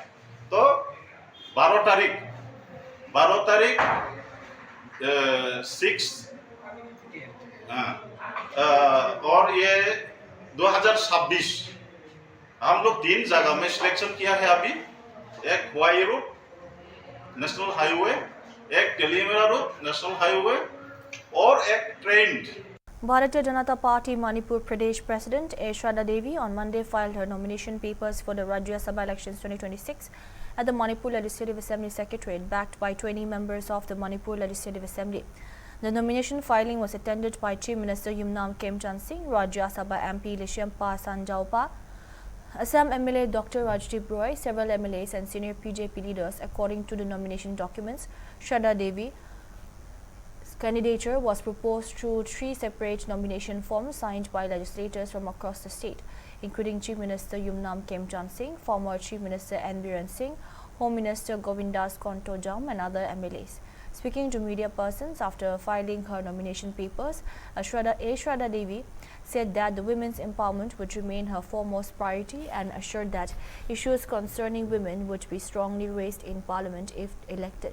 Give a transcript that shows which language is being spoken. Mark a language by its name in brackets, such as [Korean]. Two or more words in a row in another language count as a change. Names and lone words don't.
[Hindi] तो 12 तारीख 6 और ये 2026 हम लोग 3 जगह में सिलेक्शन किया है अभी, एक हुआई रोड [English] National Highway, [Hindi] एक टेलीमेरा रोड [English] National Highway [Hindi] और एक ट्रेन। [English] Bharatiya Janata Party Manipur Pradesh President Shraddha Devi on Monday filed her nomination papers for the Rajya Sabha elections 2026 at the Manipur Legislative Assembly Secretariat, backed by 20 members of the Manipur Legislative Assembly. The nomination filing was attended by Chief Minister Yumnam Khemchand Singh, Rajya Sabha MP Lishyampa Sanjaupa, Assam MLA Dr. Rajdeep Roy, several MLAs and senior PJP leaders. According to the nomination documents, Shraddha Devi's candidature was proposed through 3 separate nomination forms signed by legislators from across the state, including Chief Minister Yumnam Khemchand Singh, former Chief Minister N. Biren Singh, Home Minister Govindas Kontojam and other MLAs. Speaking to media persons after filing her nomination papers, Shraddha Devi said that the women's empowerment would remain her foremost priority and assured that issues concerning women would be strongly raised in Parliament if elected.